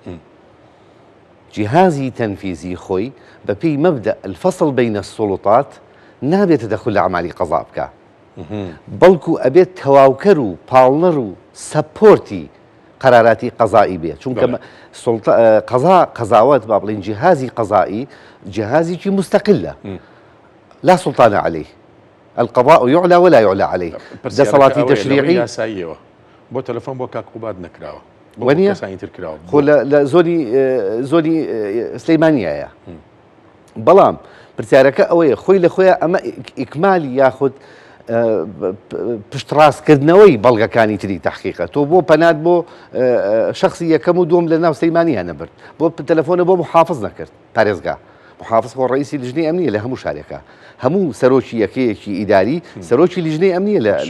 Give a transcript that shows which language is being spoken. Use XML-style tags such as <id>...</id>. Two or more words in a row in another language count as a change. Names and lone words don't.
<ckb>جهازی تەنفیزی خۆی بەپێی مەبدە</ckb> <ar>الفەصل بین السڵوتات</ar> <ckb>نابێتە دەخل لە عملی قەزا بکە بەڵکو ئەبێت تەواوکەر و پاڵنەر و سەپۆرتی قەراراتی قەزایی بێت چونکە قەزاوەت با بڵین جهازی قەزایی جهازێکی مستەقلە</ckb> <ar>لا سلطان عليه القضاء يعلى ولا يعلى عليه</ar> <ckb>دەسەڵاتی تەشریعی یاساییەوە بۆ تەلەفۆن بۆ کاقوبات نەکراوە وەنیە خۆ لە زۆنی سلەیمانیایە بەڵام پرسیارەکە ئەوەیە خۆی لە خۆیان ئەمە ئیکمالی یاخود پشتڕاستکردنەوەی بەڵگەکانی تری تحقیقە تۆ بۆ پەنات بۆ شخصی یەکەم و دوم لە ناو سلەیمانیان نەبرد بۆ تەلەفۆنە بۆ محافظ نەکرد پارێزگا محافظ خۆ ڕئیسی لیژنەی ئەمنیە لە هەموو شارێکە هەموو سەرۆکی یەکەیەکی ئیداری سەرۆکی لیژنەی ئەمنیە لە</ckb>